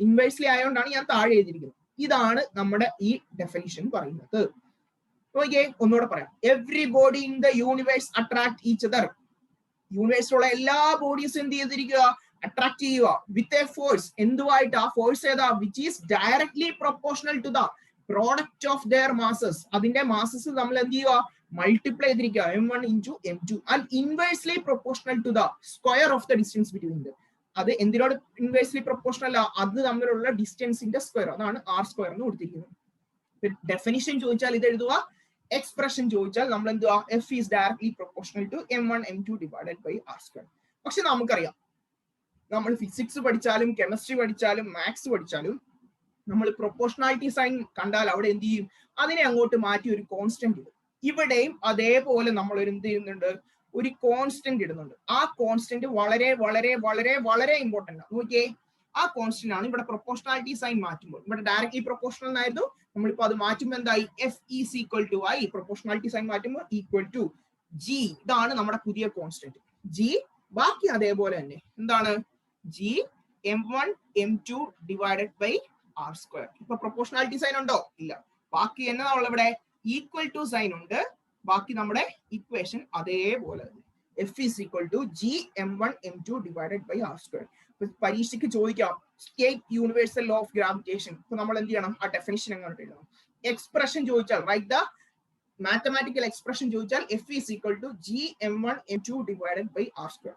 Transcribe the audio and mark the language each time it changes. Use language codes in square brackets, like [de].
[ml] Inversely ആയതുകൊണ്ടാണ് ഞാൻ താഴെ എഴുതിയിരിക്കുന്നത്. ഇതാണ് നമ്മുടെ ഈ ഡെഫിനിഷൻ പറയുന്നത്. ഓക്കെ, ഒന്നുകൂടെ പറയാം. [en] Everybody in the universe attract each other. [ml] യൂണിവേഴ്സിലുള്ള എല്ലാ ബോഡീസും എന്ത് ചെയ്തിരിക്കുക? അട്രാക്ട് ചെയ്യുക വിത്ത് എ ഫോഴ്സ്. എന്തുമായിട്ട്? ആ ഫോഴ്സ് ഏതാ? [en] Which is directly proportional to the product of their masses. [ml] അതിന്റെ മാസസ് നമ്മൾ എന്ത് ചെയ്യുക? മൾട്ടിപ്ലൈ ചെയ്തിരിക്കുക, M1 into M2. [en] And inversely proportional to the square of the distance between them. [ml] അത് എന്തിനോട് inversely proportional? അത് തമ്മിലുള്ള ഡിസ്റ്റൻസിന്റെ സ്ക്വയർ. അതാണ് R² എന്ന് കൊടുത്തിരിക്കുന്നത്. ഡെഫിനിഷൻ ചോദിച്ചാൽ ഇത് എഴുതുക, എക്സ്പ്രഷൻ ചോദിച്ചാൽ നമ്മൾ എന്തുവാ? [en] F is directly proportional to M1 M2 divided by R². [ml] പക്ഷെ നമുക്കറിയാം, നമ്മൾ ഫിസിക്സ് പഠിച്ചാലും കെമിസ്ട്രി പഠിച്ചാലും മാത്സ് പഠിച്ചാലും നമ്മൾ പ്രൊപ്പോർഷണാലിറ്റി സൈൻ കണ്ടാൽ അവിടെ എന്ത് ചെയ്യും? അതിനെ അങ്ങോട്ട് മാറ്റി ഒരു കോൺസ്റ്റന്റ് ഇടും. ഇവിടെയും അതേപോലെ നമ്മൾ ഒരു എന്ത് ചെയ്യുന്നുണ്ട്? ഒരു കോൺസ്റ്റന്റ് ഇടുന്നുണ്ട്. ആ കോൺസ്റ്റന്റ് വളരെ വളരെ വളരെ വളരെ ഇമ്പോർട്ടന്റ് ആണ്. നോക്കിയേ, ആ കോൺസ്റ്റന്റ് ആണ് ഇവിടെ പ്രൊപ്പോർഷണാലിറ്റി സൈൻ മാറ്റുമ്പോൾ. ഇവിടെ ഡയറക്ട്ലി പ്രൊപ്പോർഷണൽ എന്നായിരുന്നു, നമ്മളിപ്പോ അത് മാറ്റുമ്പോൾ എന്തായി? [en] F is equal to I. [ml] Proportionality sign മാറ്റുമ്പോൾ ഈക്വൽ ടു G. ഇതാണ് നമ്മുടെ പുതിയ കോൺസ്റ്റന്റ് G. ബാക്കി അതേപോലെ തന്നെ എന്താണ്? [en] G M1 M2 divided by R². [ml] ഇപ്പൊ പ്രൊപ്പോർഷണാലിറ്റി സൈൻ ഉണ്ടോ? ഇല്ല. ബാക്കി എന്നാ നമ്മളിവിടെ ഈക്വൽ ടു സൈൻ ഉണ്ട്. ബാക്കി നമ്മുടെ ഇക്വേഷൻ അതേപോലെ. [en] F is equal to G M1 M2 divided by R². [ml] പരീക്ഷയ്ക്ക് ചോദിക്കാം [en] State universal law of gravitation. [ml] ഇപ്പൊ നമ്മൾ എന്ത് ചെയ്യണം? ആ ഡെഫിനിഷൻ എങ്ങനെ എഴുതണം? [en] Expression ചോദിച്ചാൽ write the mathematical expression ചോദിച്ചാൽ F is equal to G M1 M2 divided by R².